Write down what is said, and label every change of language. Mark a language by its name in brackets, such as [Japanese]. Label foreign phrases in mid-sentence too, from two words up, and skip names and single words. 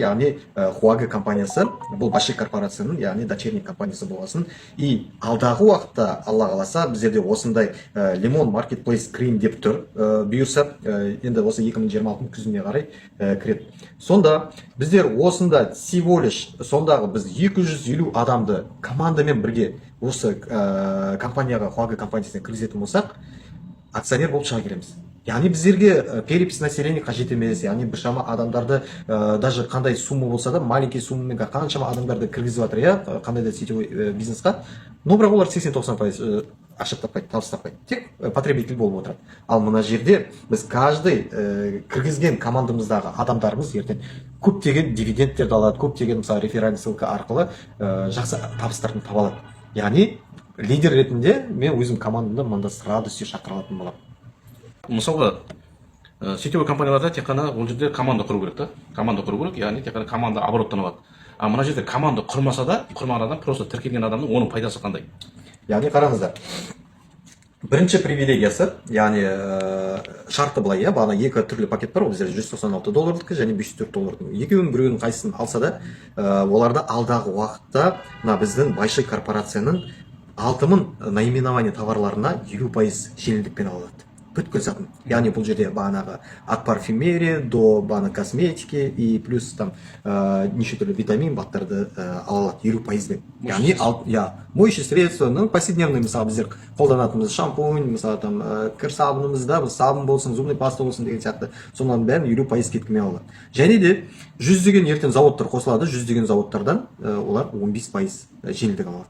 [Kazakh] Яғни Хуаге компаниясы, бұл большой корпорацияның, яғни дочерний компаниясы болғасын. И алдағы уақытта, Алла қаласа, біздерде осындай Lemon Marketplace Cream деп тұр. Бұйырса, енді осы 2026 күзіне қарай кіреді. Сонда біздер осында [Russian] всего лишь [Kazakh] сондағы біз 250 адамды командамен бірге осы компанияға, Хуаге компаниясына кіргізетін болсақ, акционер болып шыға келеміз. Яғни біздерге [Russian] перепись населения [Kazakh] қажет емес, яғни біршама адамдарды, даже қандай сумма болса да, маленький суммамен қаншама адамдарды кіргізіп жатыр, иә, қандай да сетевой бизнесқа. Но бірақ олар 80-90% ақша таппайды, табыс таппайды. Тек потребитель болып отырады. Ал мына жерде біз каждый кіргізген командамыздағы адамдарымыз ертең көптеген дивидендтерді алады, көптеген мысалы [Russian] реферальный ссылка [Kazakh] арқылы жақсы табыстарын таба алады. Яғни лидер ретінде мен өзім командамда мында [Russian] с радостью [Kazakh] шақыра алатын боламын. Мысалға, сетевой компанияларда тек қана ол жерде команда құру керек та. Команда құру керек, яғни тек қана команда обороттан алады. А мына жерде команда құрмаса да, құрмаған адам просто тіркелген адамның оның пайдасы қандай? Яғни қараңыздар, бірінші привилегиясы, яғни шарты былай, иә, бағана екі түрлі пакет бар, ол біздер $196 және $504. Екеуінің біреуінің қайсысын алса да, оларда алдағы уақытта біздің большой корпорацияның 6000 наименование товарларына 50% жеңілдікпен алады. Бүткіл затын. Яғни бұл жерде бағанағы [Russian] от парфюмерии до [Kazakh] бағана [Russian] косметики и плюс там [Kazakh] неше түрлі витамин баттарды ала алады 50%. Яғни [Russian] моющее средство, [Kazakh] повседневный мысалы біздер қолданатынымыз шампунь, мысалы там кір сабынымызда, сабын болсын, [Russian] зубный паста [Kazakh] болсын деген сияқты, соның бәрін 50% кеткімен алады. Және де 100 деген ертең заводтар қосылады, 100 деген заводтардан олар 15% жеңілдік алады.